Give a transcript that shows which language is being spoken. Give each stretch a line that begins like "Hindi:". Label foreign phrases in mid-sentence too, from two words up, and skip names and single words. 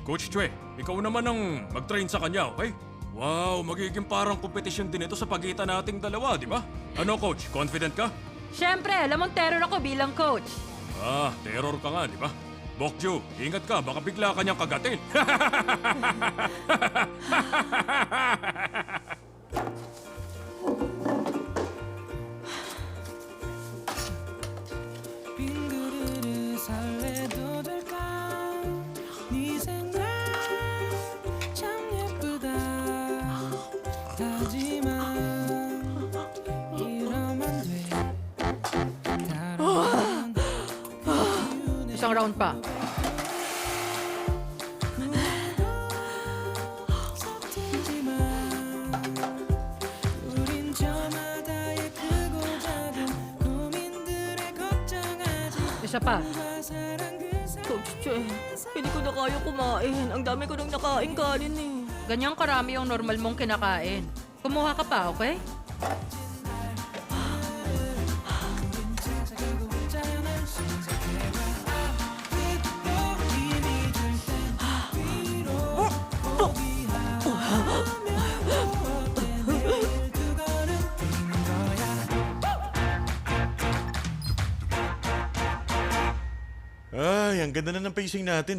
Filipino: Coach Chue, ikaw naman ang mag-train sa kanya, okay? Wow, magiging parang kompetisyon din ito sa pagitan nating dalawa, di ba? Ano, Coach? Confident ka? Siyempre, alam mong terror ako bilang coach. Terror ka nga, di ba? Bokjo, ingat ka, baka bigla ka niyang kagatin.
Korean: 빙그르르 설레도 될까 네 생각 참 예쁘다 하지만 이러면 돼 다른
Filipino: Isang round pa.
Korean: 서툴지만 우린 저마다의 크고 작은 고민들에 걱정하지
Filipino: Isa pa. Coach Che, hindi ko na kaya kumain. Ang dami ko nang nakain kanin eh. Ganyang karami yung normal mong kinakain. Kumuha ka pa, okay? Ay, ang ganda na ng pacing natin.